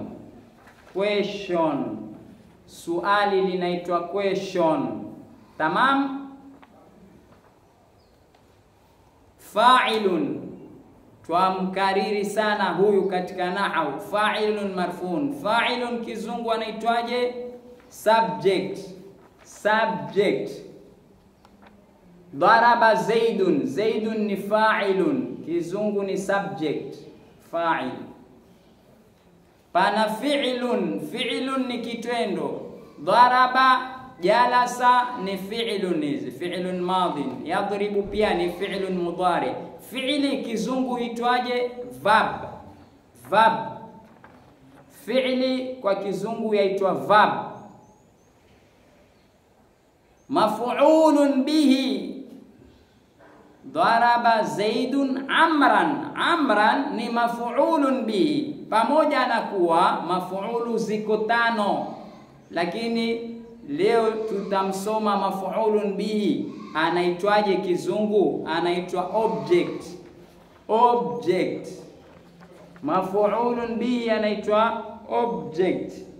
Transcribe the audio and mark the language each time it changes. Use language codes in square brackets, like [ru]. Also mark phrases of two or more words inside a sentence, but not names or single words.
[sw] Question, suali linaitwa question. Tamam. Fa'ilun, twamkariri sana huyu katika nahwu. [ar] فاعل مرفوع. [sw] Fa'ilun Kizungu anaitwaje? [en] Subject. Subject. [ar] ضرب زيد. [sw] Zaidun ni fa'ilun, Kizungu ni subject, fa'il. Pana fi'lun. Fi'lun ni kitendo. Daraba, jalasa ni fi'lun, hizi [ar] فعل ماض. [sw] Yadribu pia ni [ar] فعل مضارع. [sw] Fi'li Kizungu hitwaje? [en] Verb. Verb. [sw] Fi'li kwa Kizungu yaitwa verb. [ar] مفعول به. ضرب زيد عمرا. [sw] Amran ni [ar] مفعول به, [sw] pamoja na kuwa maf'ulu ziko 5, lakini leo tutamsoma [ar] مفعول به [sw] anaitwaje kizungu? Anaitwa [en] object. object. [ar] مفعول به [sw] anaitwa object.